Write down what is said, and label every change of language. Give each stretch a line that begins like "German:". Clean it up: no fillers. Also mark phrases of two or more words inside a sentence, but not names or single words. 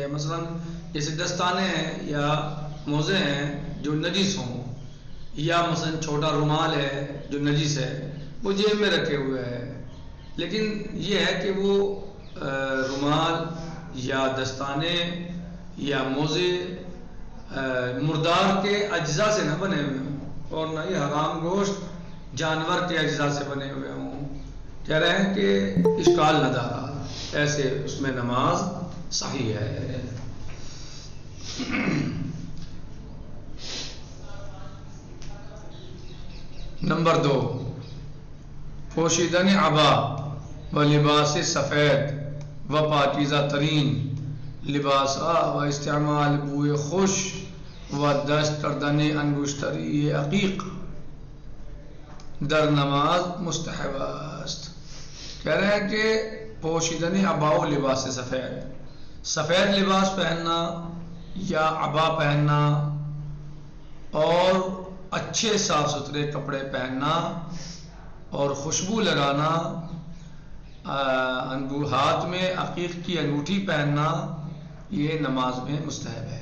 Urdu: مثلا جیسے دستانے ہیں یا موزے ہیں جو نجس ہوں، یا مثلا چھوٹا رومال ہے جو نجس ہے، وہ جیب میں رکھے ہوئے ہے، لیکن یہ ہے کہ وہ رومال یا دستانے یا موزے مردار کے اجزاء سے نہ بنے ہوئے ہوں، اور نہ ہی حرام گوشت جانور کے اجزاء سے بنے ہوئے ہوں. کہہ رہے ہیں کہ
Persian: اشکال نہ دارا،
Urdu: ایسے اس میں نماز صحیح ہے. نمبر 2،
Persian: پوشیدن عبا و لباس سفید و پاکیزہ ترین لباسا و استعمال بوئے خوش و دست کردن انگشتری عقیق در نماز مستحب است.
Urdu: کہہ رہے ہیں کہ
Persian: پوشیدنی اباؤ لباس سفید،
Urdu: سفید لباس پہننا یا ابا پہننا اور اچھے صاف ستھرے کپڑے پہننا اور خوشبو لگانا، ہاتھ میں عقیق کی انگوٹھی پہننا، یہ نماز میں مستحب ہے۔